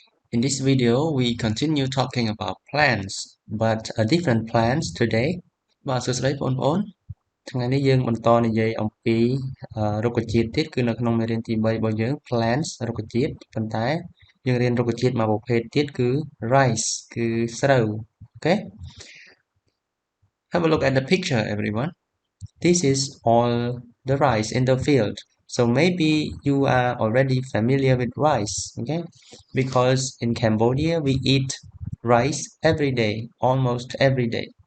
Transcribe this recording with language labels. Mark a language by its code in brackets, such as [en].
[en] In this video, we continue talking about plants, but a different plants today. [km] បាទសួស្តីបងប្អូនថ្ងៃនេះយើងបន្តនិយាយអំពីរុក្ខជាតិទៀតគឺនៅក្នុងមេរៀនទី3របស់យើង plants រុក្ខជាតិប៉ុន្តែយើងរៀនរុក្ខជាតិមួយប្រភេទទៀតគឺ rice គឺស្រូវ [en] Okay? Have a look at the picture, everyone. This is all the rice in the field. So maybe you are already familiar with rice, okay? Because in Cambodia we eat rice every day, almost every day.